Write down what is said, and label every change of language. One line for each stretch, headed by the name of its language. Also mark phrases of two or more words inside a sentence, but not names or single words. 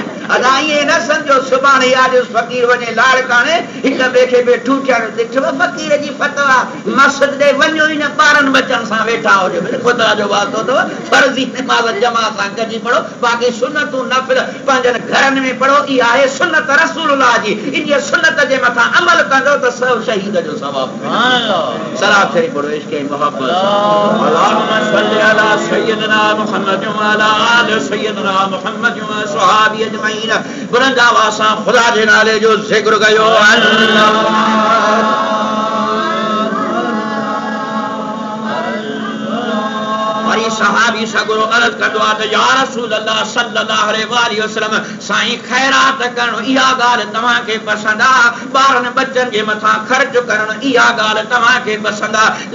Sindhi: अदा ईअं न सम्झो सुभाणे याद फ़क़ीर वञे लाड़काणे हिक ॿिए खे बि ठूठियारो ॾिठो फ़क़ीर जी फतवा मस्जिद ॾे वञो ई न, ॿारनि बच्चनि सां वेठा हुजो, ख़ुदा जो वास्तो अथव। फर्ज़ी निमाज़ जमा सां गॾिजी पढ़ो, बाक़ी सुनतूं नफ़िल पंहिंजनि घरनि में पढ़ो। इहा आहे सुनत रसूलुल्लाह जी। इन सुनत जे मथां अमल कंदो त सभु शहीद जो सवाबु। सलाम शरीफ़ पढ़ो, इश्क़ मोहब्बत।
Arabic: اللهم صل على سيدنا محمد وعلى آل سيدنا محمد وصحبه أجمعين.
Sindhi: बुलंद आवाज़ सां ख़ुदा जे नाले जो ज़िक्र कयो। वरी सहाबी सगुरो अर्ज़ कंदो आहे त
Arabic: يا رسول الله صلى الله عليه وسلم,
Sindhi: साईं ख़ैरात करणु इहा ॻाल्हि तव्हांखे पसंदि आहे, ॿारनि बच्चनि जे मथां ख़र्च करणु इहा ॻाल्हि तव्हांखे पसंदि आहे।